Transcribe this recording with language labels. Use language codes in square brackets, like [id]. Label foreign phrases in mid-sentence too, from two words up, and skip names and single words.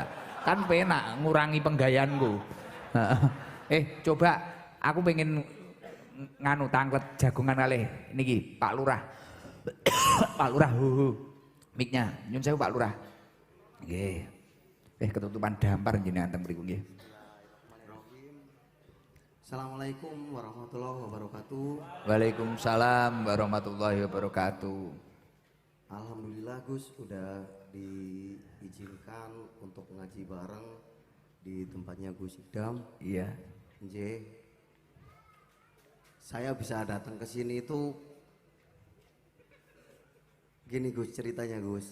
[jv] Kan penak ngurangi penggayaanku. Coba aku pengen nganu tanglet jagungan kalih niki Pak Lurah. Pak Lurah miknya nyun sewu Pak Lurah. Nggih. Ketutupan dampar jenengan teng mriku nggih. [ar] السلام عليكم ورحمة الله وبركاته. وعليكم السلام ورحمة الله وبركاته. [id] Alhamdulillah Gus udah diizinkan untuk ngaji bareng di tempatnya Gus Idam. Iya. [jv] Nje. [id] Saya bisa datang ke sini itu gini Gus ceritanya Gus.